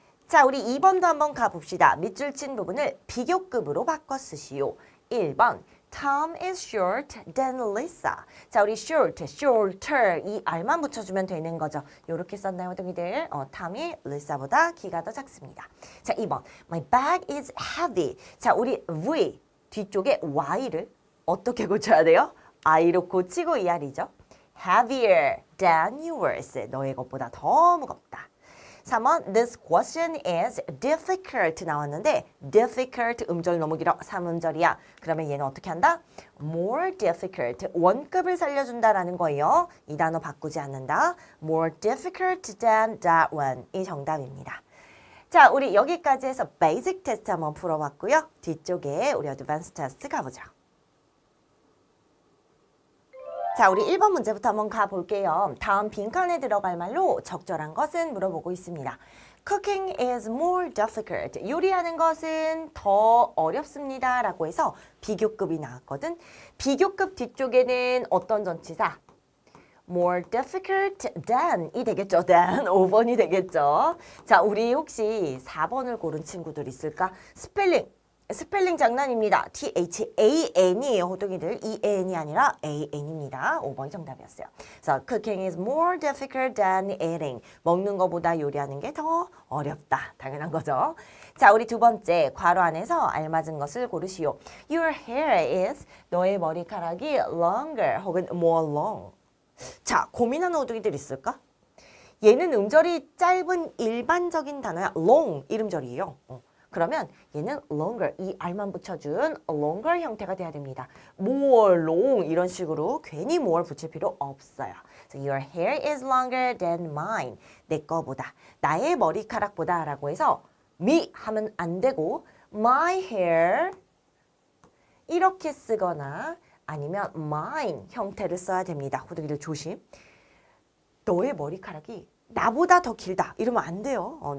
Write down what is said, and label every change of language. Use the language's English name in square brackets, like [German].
[Korean] 자, 우리 2번도 한번 가봅시다. 밑줄 친 부분을 비교급으로 바꿔 쓰시오. [English] 1번 Tom is short than Lisa. [Korean] 자, 우리 short, shorter 이 r만 붙여주면 되는 거죠. 이렇게 썼나요, 동이들? Tom이 Lisa보다 키가 더 작습니다. [English] 자, 2번 My bag is heavy. [Korean] 자, 우리 V 뒤쪽에 y를 어떻게 고쳐야 돼요? i로 고치고 er이죠. [English] Heavier than yours. [Korean] 너의 것보다 더 무겁다. 3번 [English] This question is difficult [Korean] 나왔는데 difficult 음절 너무 길어 3음절이야. 그러면 얘는 어떻게 한다? More difficult 원급을 살려준다라는 거예요. 이 단어 바꾸지 않는다. [English] More difficult than that one [Korean] 이 정답입니다. 자, 우리 여기까지 해서 베이직 테스트 한번 풀어봤고요. 뒤쪽에 우리 어드밴스 테스트 가보죠. 자, 우리 1번 문제부터 한번 가볼게요. 다음 빈칸에 들어갈 말로 적절한 것은 물어보고 있습니다. [English] Cooking is more difficult. [Korean] 요리하는 것은 더 어렵습니다. 라고 해서 비교급이 나왔거든. 비교급 뒤쪽에는 어떤 전치사? [English] more difficult than [Korean] 이 되겠죠. than 5번이 되겠죠. 자, 우리 혹시 4번을 고른 친구들 있을까? 스펠링 장난입니다. T-H-A-N이에요. 호동이들. E-N이 아니라 A-N입니다. 5번이 정답이었어요. [English] 그래서 cooking is more difficult than eating. [Korean] 먹는 것보다 요리하는 게 더 어렵다. 당연한 거죠. 자, 우리 두 번째 괄호 안에서 알맞은 것을 고르시오. [English] Your hair is [Korean] 너의 머리카락이 [English] longer 혹은 more long. [Korean] 자, 고민하는 호동이들 있을까? 얘는 음절이 짧은 일반적인 단어야. long 이름절이에요. 그러면 얘는 longer, 이 r만 붙여준 longer 형태가 돼야 됩니다. more long 이런 식으로 괜히 more 붙일 필요 없어요. [English] So your hair is longer than mine. [Korean] 내 거보다, 나의 머리카락보다 라고 해서 me 하면 안 되고 my hair 이렇게 쓰거나 아니면 mine 형태를 써야 됩니다. 호두기들 조심. 너의 머리카락이 나보다 더 길다 이러면 안 돼요.